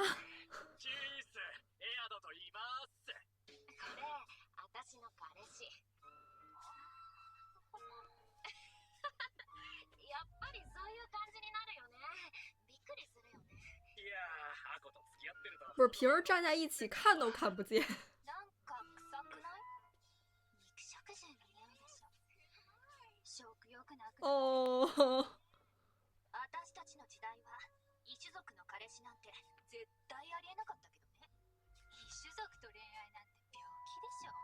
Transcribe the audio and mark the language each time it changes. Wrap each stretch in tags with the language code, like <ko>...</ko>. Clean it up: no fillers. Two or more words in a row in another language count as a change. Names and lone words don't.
<ja>チース、エアドと言います。これ私の彼氏。やっぱりそういう感じになるよね。びっくりするよね。いやー、アコと付き合ってると。</ja> <zh>不是平时站在一起看都看不见。</zh> <ja>なんか臭くない？肉食獣の匂いでしょ。食欲なくなる。哦。私たちの時代は異種族の彼氏なんて絶対ありえなかったけどね。異種族と恋愛なんて病気でしょ。</ja>